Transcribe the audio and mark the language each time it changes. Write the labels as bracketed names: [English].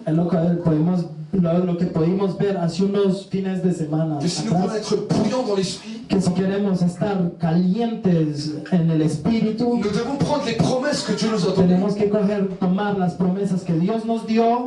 [Spanish] Es lo que pudimos ver hace unos fines de semana [French] Que si nous voulons [Spanish] atrás, [French] être bouillants dans l'esprit, [Spanish] que si queremos estar calientes en el espíritu, [French] nous devons prendre les promesses que Dieu nous a données, [Spanish] tenemos que tomar las promesas que Dios nos dio,